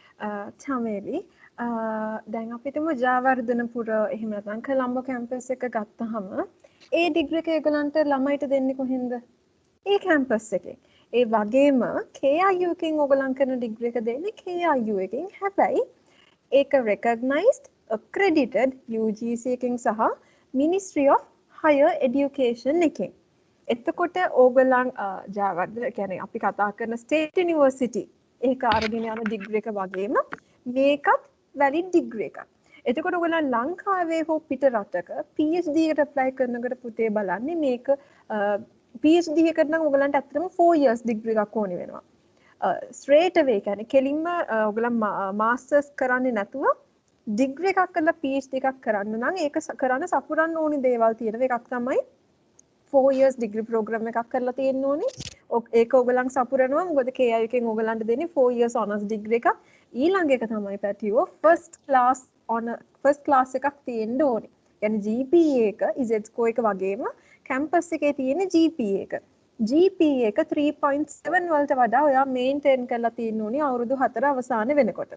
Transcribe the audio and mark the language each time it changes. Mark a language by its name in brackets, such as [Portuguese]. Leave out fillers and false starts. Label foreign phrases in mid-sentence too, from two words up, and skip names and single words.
[Sinhala] චමේලි දැන් අපිටම ජයවර්ධනපුර එහෙම නැත්නම් කොළඹ කැම්පස් එක ගත්තහම ඒ ඩිග්‍රී එක ඒගොල්ලන්ට ළමයිට දෙන්නේ කොහෙන්ද? ඒ කැම්පස් එකෙන්. ඒ වගේම KIU එකෙන් ඕගොල්ලන් කරන ඩිග්‍රී එක දෙන්නේ KIU එකෙන්. හැබැයි ඒක [English] recognized accredited [Sinhala] UGC එකෙන් සහ Ministry of Higher Education එකෙන්. එතකොට ඕගොල්ලන් ජයවර්ධන කියන්නේ අපි කතා කරන [English] state university [Sinhala] ඒක අරගෙන යන ඩිග්‍රී එක වගේම මේකත් [English] valid degree [Sinhala] එකක්. එතකොට ඔයගොල්ලන් ලංකාවේ හෝ පිට රටක PhD එකට apply කරනකොට පුතේ බලන්නේ මේක PhD එකට නම් ඔයගොල්ලන්ට ඇත්තටම 4 [English] years degree [Sinhala] එකක් ඕනි වෙනවා. [English] straight away [Sinhala] කියන්නේ කෙලින්ම ඔයගොල්ලන් මාස්ටර්ස් කරන්නේ නැතුව ඩිග්‍රී එකක් කරලා PhD එකක් කරන්න නම් ඒක කරන්න සපුරන්න ඕනි දේවල් තියෙනවා. එකක් තමයි 4 [English] years degree program [Sinhala] එකක් කරලා තියෙන්න ඕනි. ඒක ඔයගොල්ලන් සපුරනවා. මොකද KIU එකෙන් ඔයගොල්ලන්ට දෙන්නේ 4 [English] years honors degree [Sinhala] එකක්. ඊළඟ එක තමයි පැටියෝ [English] first class [Sinhala] එකක් තියෙන්න ඕනි. يعني GPA එක [English] Z score [Sinhala] එක වගේම campus එකේ තියෙන GPA එක. GPA එක 3.7 වලට වඩා ඔයා maintain කරලා තියෙන්න ඕනි අවුරුදු 4 අවසාන වෙනකොට.